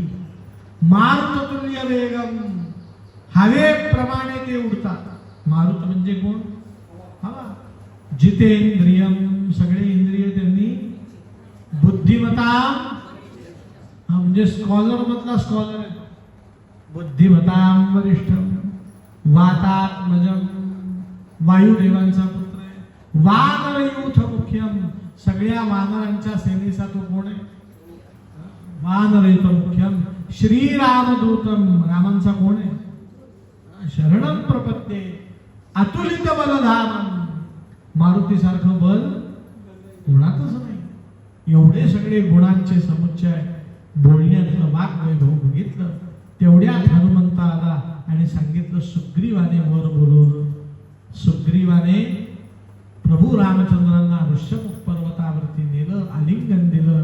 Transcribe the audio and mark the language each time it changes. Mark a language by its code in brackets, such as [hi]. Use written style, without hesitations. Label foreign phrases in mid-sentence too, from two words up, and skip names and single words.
[sa] मारुततुल्य वेगम, [mr] हवेप्रमाणे ते उडतात. मारुत म्हणजे कोण, हवा. जितेंद्रियम, सगळे इंद्रिय त्यांनी. बुद्धिमता म्हणजे स्कॉलर मधला स्कॉलर आहे. [sa] बुद्धिमतां वरिष्ठम. वातात्मजम, [mr] वायुदेवांचा पुत्र आहे. [sa] वानरयूथ मुख्यम, [mr] सगळ्या वानरांच्या सेनेचा तो कोण आहे, [sa] वानरयूथ मुख्यम. [mr] श्रीरामदूतम, रामांचा कोण आहे, [sa] शरणम प्रपत्ये. अतुलित बलधामम, [mr] मारुती सारखं बल कोणातच नाही. एवढे सगळे गुणांचे समुच्चय बोलण्यातलं वाग्वैभव बघितलं. तेवढ्यात हनुमंत आला आणि सांगितलं सुग्रीवाने वर बोलवलं. सुग्रीवाने प्रभू रामचंद्रांना ऋष्यमुख पर्वतावरती नेलं, आलिंगन दिलं.